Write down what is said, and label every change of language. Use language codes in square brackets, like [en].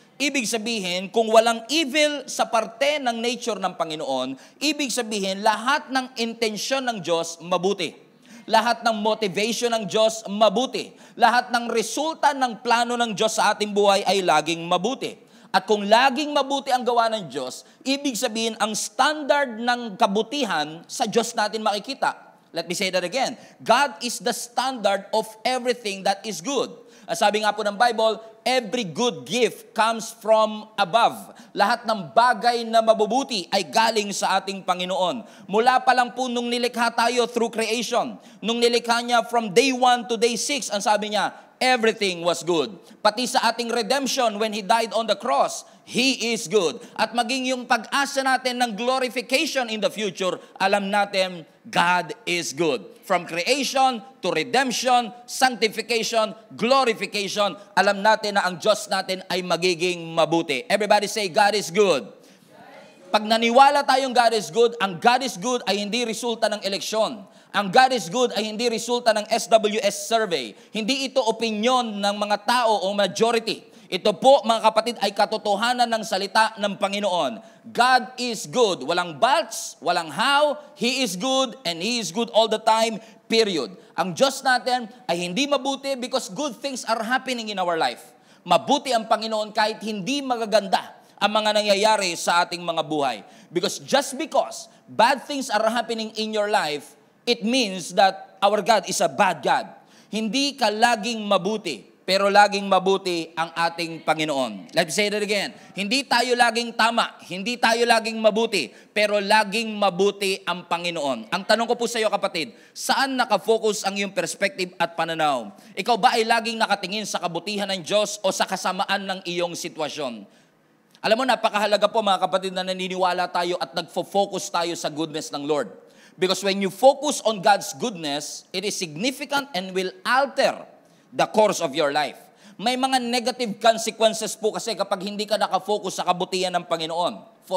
[tl] Ibig sabihin, kung walang evil sa parte ng nature ng Panginoon, ibig sabihin, lahat ng intensyon ng Diyos mabuti. Lahat ng motivation ng Diyos mabuti. Lahat ng resulta ng plano ng Diyos sa ating buhay ay laging mabuti. At kung laging mabuti ang gawa ng Diyos, ibig sabihin ang standard ng kabutihan sa Diyos natin makikita. [en] Let me say that again. God is the standard of everything that is good. [tl] Sabi nga po ng [en] Bible, every good gift comes from above. [tl] Lahat ng bagay na mabubuti ay galing sa ating Panginoon. Mula pa lang po nung nilikha tayo through creation, nung nilikha niya from day 1 to day 6, ang sabi niya, [en] everything was good. [tl] Pati sa ating [en] redemption when He died on the cross, He is good. [tl] At maging yung pag-asa natin ng glorification in the future, alam natin, [en] God is good. [tl] From creation to redemption, sanctification, glorification, alam natin na ang Diyos natin ay magiging mabuti. [en] Everybody say, God is good. [tl] Pag naniwala tayong [en] God is good, [tl] ang God is good ay hindi resulta ng eleksyon. Ang God is good ay hindi resulta ng SWS survey. Hindi ito opinion ng mga tao o majority. Ito po, mga kapatid, ay katotohanan ng salita ng Panginoon. [en] God is good. [tl] Walang buts, walang how. [en] He is good and He is good all the time, period. [tl] Ang Diyos natin ay hindi mabuti [en] because good things are happening in our life. [tl] Mabuti ang Panginoon kahit hindi magaganda ang mga nangyayari sa ating mga buhay. [en] Because just because bad things are happening in your life, it means that our God is a bad God. [tl] Hindi ka laging mabuti. Pero laging mabuti ang ating Panginoon. [en] Let me say that again. [tl] Hindi tayo laging tama, hindi tayo laging mabuti, pero laging mabuti ang Panginoon. Ang tanong ko po sa iyo kapatid, saan nakafocus ang iyong perspective at pananaw? Ikaw ba ay laging nakatingin sa kabutihan ng Diyos o sa kasamaan ng iyong sitwasyon? Alam mo, napakahalaga po mga kapatid na naniniwala tayo at nagfo-focus tayo sa goodness ng Lord. [en] Because when you focus on God's goodness, it is significant and will alter the course of your life. [tl] May mga negative consequences po kasi kapag hindi ka nakafocus sa kabutihan ng Panginoon.